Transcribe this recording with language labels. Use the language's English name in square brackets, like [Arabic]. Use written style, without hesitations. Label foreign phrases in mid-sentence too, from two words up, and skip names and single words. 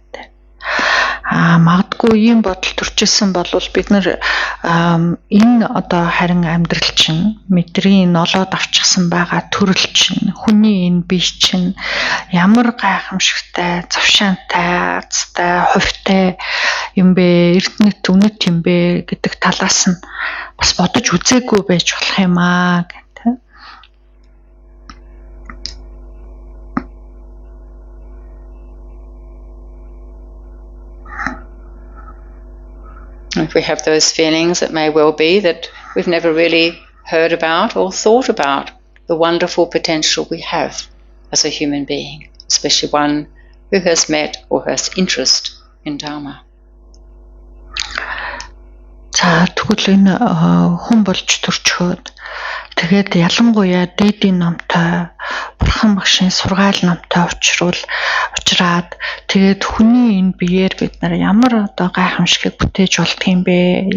[Mongolian] Магадгүй ийм бодол төрчихсэн болвол бид нар энэ одоо харин амьдрал чинь мэдрийн нолоод авчихсан байгаа төрөл чинь хүний энэ бие чинь ямар гайхамшигтай, завшаантай, азтай, хувьтай юм бэ, эрдэнэт үнэт юм бэ гэдэг талаас нь бас бодож үзээгүй байж болох юм аа гэх. [English] If we have those feelings, it may well be that we've never really heard about or thought about the wonderful potential we have as a human being, especially one who has met or has interest in Dharma. [Mongolian] За тэгвэл энэ хүн болж төрчхөөд тэгээд ялангуяа дээдийн номтой бурхан багшийн сургаал номтой уулзраад тэгээд хүний энэ биеэр бид нар ямар одоо гайхамшигыг бүтээж болдго юм бэ?